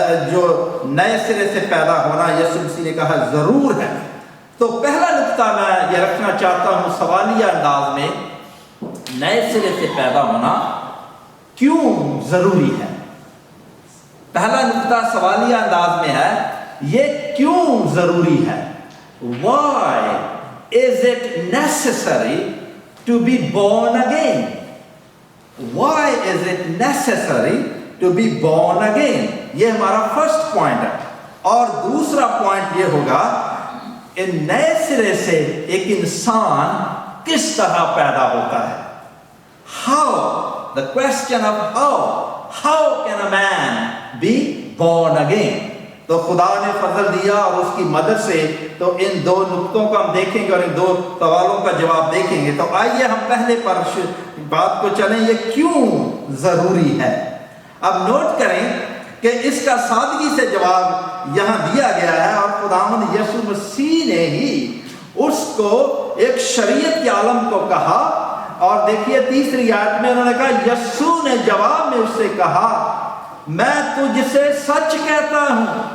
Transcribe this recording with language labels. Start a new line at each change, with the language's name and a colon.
Urdu: جو نئے سرے سے پیدا ہونا یسوع مسیح نے کہا ضرور ہے۔ تو پہلا نقطہ میں یہ رکھنا چاہتا ہوں سوالیہ انداز میں، نئے سرے سے پیدا ہونا کیوں ضروری ہے۔ پہلا نقطہ سوالیہ انداز میں ہے، یہ کیوں ضروری ہے؟
English: Why is it necessary to be born again? Why is it necessary to be born again?
Urdu: یہ ہمارا فرسٹ پوائنٹ ہے۔ اور دوسرا پوائنٹ یہ ہوگا کہ نئے سرے سے ایک انسان کس طرح پیدا ہوتا ہے۔ How?
English: The question of how can a man be born again?
Urdu: تو خدا نے فضل دیا اور اس کی مدد سے تو ان 2 نقطوں کو ہم دیکھیں گے اور ان 2 سوالوں کا جواب دیکھیں گے۔ تو آئیے ہم پہلے پر بات کو چلیں، یہ کیوں ضروری ہے۔ اب نوٹ کریں کہ اس کا سادگی سے جواب یہاں دیا گیا ہے، اور خداوند یسوع مسیح نے ہی اس کو ایک شریعت کے عالم کو کہا، اور دیکھیے 3 آیت میں انہوں نے کہا، یسوع نے جواب میں اس سے کہا، میں تجھ سے سچ کہتا ہوں